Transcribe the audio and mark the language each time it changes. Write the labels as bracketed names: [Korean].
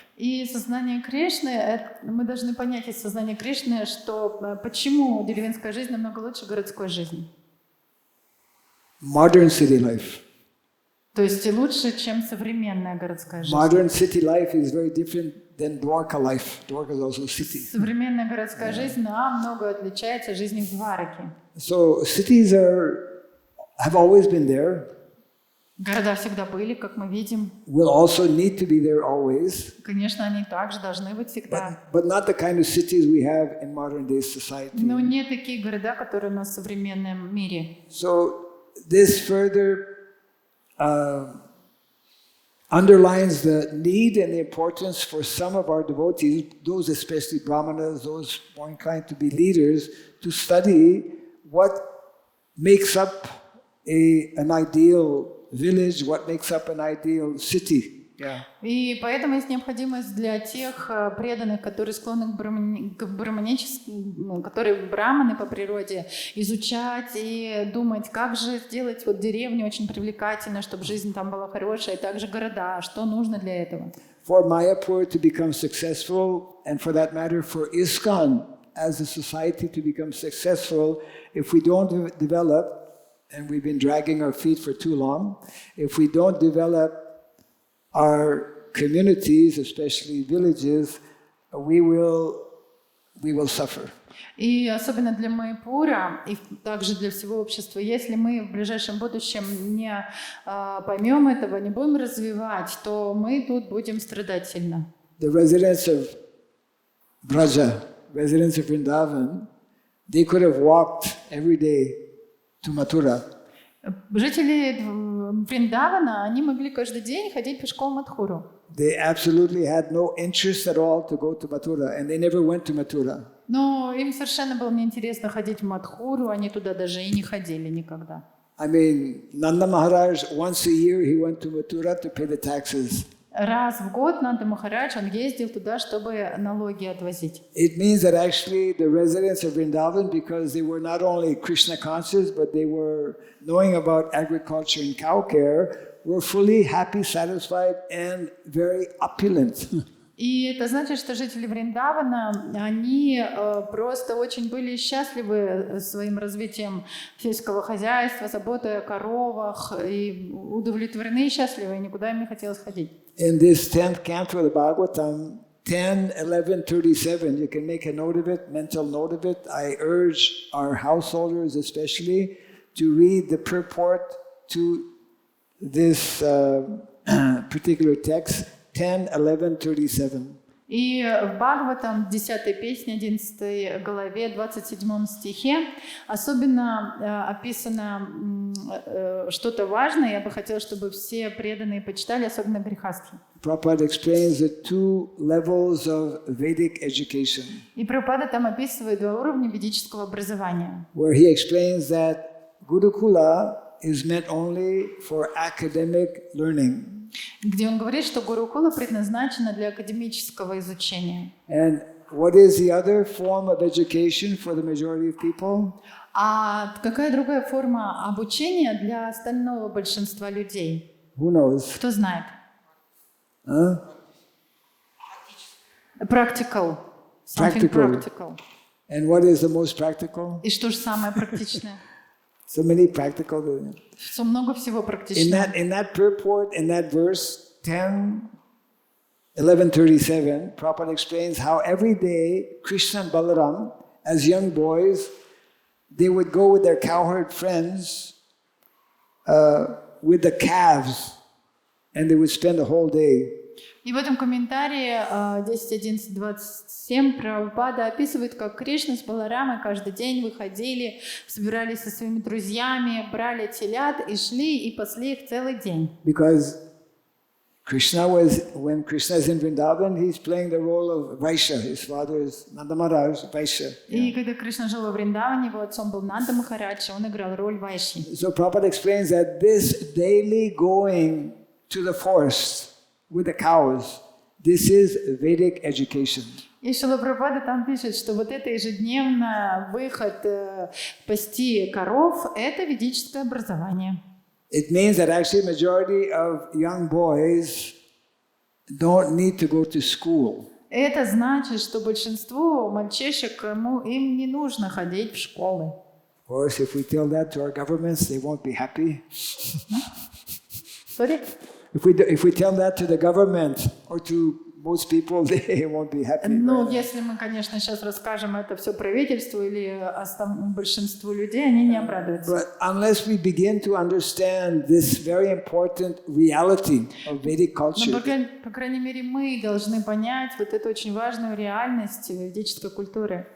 [Russian] И сознание Кришны, мы должны понять из сознания Кришны, что почему деревенская жизнь намного лучше городской жизни. [English] Modern city life. [Russian] То есть лучше, чем современная городская жизнь. [English] Modern city life is very different than Dwarka life. Dwarka is also city. [Russian] Современная городская жизнь намного отличается от жизни в Двараке. [English] So cities have always been there. [Russian] Города всегда были, как мы видим. [English] Will also need to be there always. [Russian] Конечно, они также должны быть всегда. [English] But not the kind of cities we have in modern day society. [Russian] Но не такие города, которые у нас в современном мире. [English] So this further underlines the need and the importance for some of our devotees, those especially brahmanas, those more inclined to be leaders, to study what makes up an ideal village, what makes up an ideal city. Yeah. [Russian] И поэтому есть необходимость для тех преданных, которые склонны к браманическому, которые браманы по природе, изучать и думать, как же сделать вот деревню очень привлекательной, чтобы жизнь там была хорошая, и также города, что нужно для этого. [English] For Mayapur to become successful, and for that matter for ISKCON as a society to become successful, if we don't develop, and we've been dragging our feet for too long, if we don't develop our communities, especially villages, we will we will suffer. [Russian] И особенно для Майяпура, и также для всего общества, если мы в ближайшем будущем не поймем этого, не будем развивать, то мы тут будем страдать сильно. [English] The residents of Braja, residents of Vrindavan, they could have walked every day to Mathura. [Russian] Жители Вриндавана, они могли каждый день ходить пешком в Мадхуру. [English] They absolutely had no interest at all to go to Mathura, and they never went to Mathura. [Russian] Но им совершенно было неинтересно ходить в Мадхуру, они туда даже и не ходили никогда. [English] I mean, Nanda Maharaj, once a year, he went to Mathura to pay the taxes. [Russian] Раз в год Нанда Махарадж, он ездил туда, чтобы налоги отвозить. [English] It means that actually the residents of Vrindavan, because they were not only Krishna conscious, but they were knowing about agriculture and cow care, were fully happy, satisfied, and very opulent. [Russian] И это значит, что жители Вриндавана, они просто очень были счастливы своим развитием сельского хозяйства, заботой о коровах, и удовлетворены и счастливы, и никуда им не хотелось ходить. [English] In this 10th canto of the Bhagavatam, 10:11:37, you can make a note of it, mental note of it. I urge our householders especially to read the purport to this particular text, 10:11:37. [Russian] И в Бхагаватам, 10 песне, 11 главе, 27 стихе особенно описано что-то важное. Я бы хотела, чтобы все преданные почитали, особенно грехастхи. [English] Prabhupada explains the two levels of Vedic education. [Russian] И Прабхупада там описывает два уровня ведического образования. [English] Where he explains that Gurukula is meant only for academic learning. [Russian] Где он говорит, что Гурукула предназначена для академического изучения. [English] And what is the other form of education for the majority of people? [Russian] А какая другая форма обучения для остального большинства людей? [English] Who knows? [Russian] Кто знает? [English] Huh? Practical. Something practical. And what is the most practical? [Russian] И что же самое практичное? [English] So many practical. [Russian] Что много всего практичного. [English] In that purport, in that verse 10:11:37, Prabhupada explains how every day Krishna and Balaram, as young boys, they would go with their cowherd friends with the calves, and they would spend the whole day. [Russian] И в этом комментарии 10.11.27 Прабхупада описывает, как Кришна с Баларамой каждый день выходили, собирались со своими друзьями, брали телят и шли и пасли их целый день. [English] Because when Krishna is in Vrindavan, he's playing the role of Vaishya. His father is Nanda Maharaj, Vaishya. [Russian] И когда Кришна жил во Вриндаване, его отцом был Нанда Махарадж, он играл роль Вайши. [English] So Prabhupada explains that this daily going to the forest with the cows, this is Vedic education. [Russian] И Шрила Прабхупада там пишет, что вот это ежедневно выход пасти коров – это ведическое образование. [English] It means that actually majority of young boys don't need to go to school. [Russian] Это значит, что большинству мальчишек им не нужно ходить в школы. [English] Of course, if we tell that to our governments, they won't be happy. Sorry? If we tell that to the government or to most people, they won't be happy. [Russian] Ну, [English] Right? [Russian] если мы, конечно, сейчас расскажем это все правительству или большинству людей, они не обрадуются. [English] But unless we begin to understand this very important reality of Vedic culture, [Russian] Но, по крайней мере, мы должны понять вот эту очень важную реальность ведической культуры.